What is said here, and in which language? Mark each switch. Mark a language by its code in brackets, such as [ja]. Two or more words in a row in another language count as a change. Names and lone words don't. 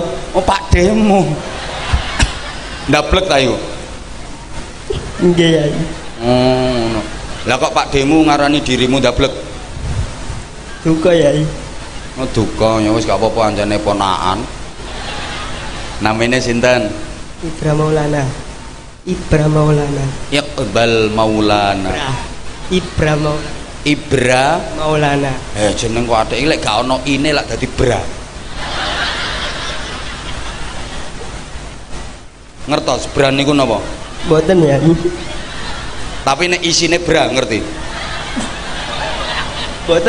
[jv] Oh, Pak Demu. Ndablek ta iku? Nggih Yai. Ngono. Lah kok Pak Demu ngarani dirimu ndablek? Duka Yai. Oh, duka ya wis gak apa-apa anjane ponakan. Namanya sinten? Ibra Maulana. Iqbal Maulana. Ibra Maulana. Ibra Maulana. jeneng kok atik lek gak ono ine lak dadi bra. Ngertos bra niku napa? Mboten Yai. Tapi nek isine bra ngerti. Mboten.